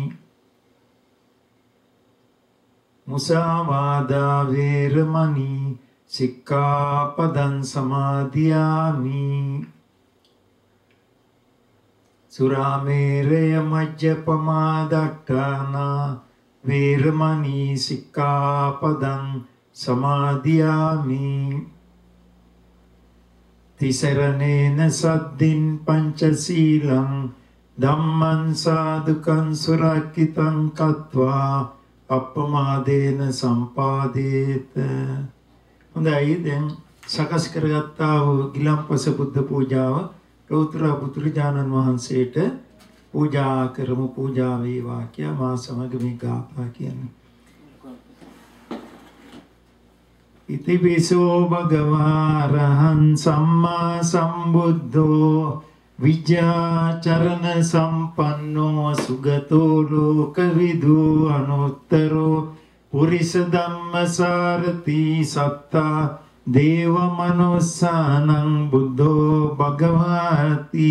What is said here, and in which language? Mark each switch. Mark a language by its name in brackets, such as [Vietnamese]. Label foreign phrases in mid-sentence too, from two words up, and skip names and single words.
[Pali] มุสาวาทาเวรมณีสิกขาปดังสมาธิยามิ สุราเมรยมัจจปมาดัฏฐานาเวรมณีสิกขาปดังสมาธิยามิතිසරණේන සද්දින් පංචසීලං ධම්මං සාදුකං සුරක්ඛිතං කତ୍වා අප්පමාදේන සම්පාදේත. [Sinhala] හොඳයි දැන් සකස් කරගත්තා වූ ගිලම්පස බුද්ධ පූජාව ලෝතර බුදුරජාණන් වහන්සේට පූජා කරමු. පූජා වේවා කියා මා සමග මේ ගාථා කියන්නේ. [Pali] ඉතිපිසෝ භගවා රහං සම්මා සම්බුද්ධෝ විජ්ජාචරණ සම්පන්නෝ සුගතෝ ලෝකවිදු අනුත්තරෝ පුරිස ධම්මසාරති සත්තා දේව මනුස්සානං බුද්ධෝ භගවාති